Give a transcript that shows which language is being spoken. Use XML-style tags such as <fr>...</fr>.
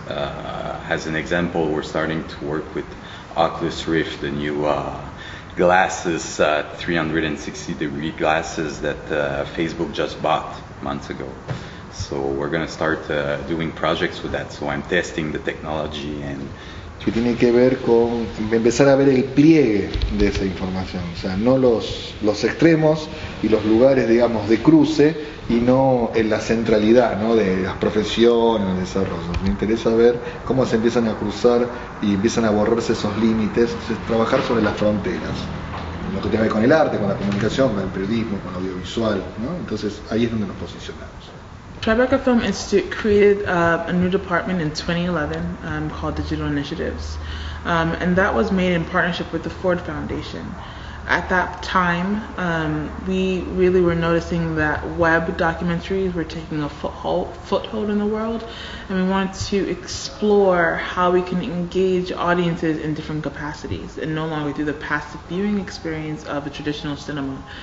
<en>As an example, we're starting to work with Oculus Rift, the new glasses, 360-degree glasses that Facebook just bought months ago. So we're going to start doing projects with that. So I'm testing the technology and</en> <es>que tiene que ver con empezar a ver el pliegue de esa información, o sea, no los extremos y los lugares, digamos, de cruce, y no en la centralidad, ¿no?, de las profesiones, los desarrollos. Me interesa ver cómo se empiezan a cruzar y empiezan a borrarse esos límites, entonces, trabajar sobre las fronteras, lo que tiene que ver con el arte, con la comunicación, con el periodismo, con lo audiovisual, ¿no? Entonces ahí es donde nos posicionamos.</es> <en>Tribeca Film Institute created a new department in 2011 called Digital Initiatives, and that was made in partnership with the Ford Foundation. At that time, we really were noticing that web documentaries were taking a foothold in the world, and we wanted to explore how we can engage audiences in different capacities and no longer through the passive viewing experience of a traditional cinema.</en>